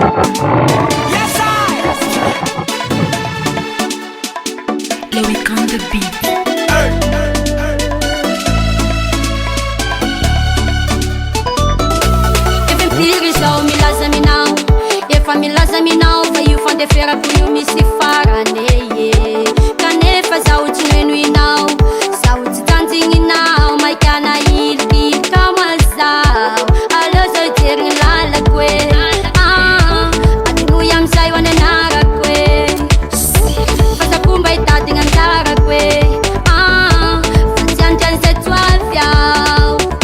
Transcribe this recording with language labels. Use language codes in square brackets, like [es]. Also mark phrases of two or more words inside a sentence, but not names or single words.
[en] Loic on the beat. [mg] Efa milaza minao fa io fandeferako io misy farane ye kanefa zaho tsy noenoinao zaho tsy tanjigninao maikana ililika mazao aleo zao iterigny lalako e adignoy amizay ho ananarako e fa zakomba hitadigny anjarako e fa tsy andran'izay toavy ao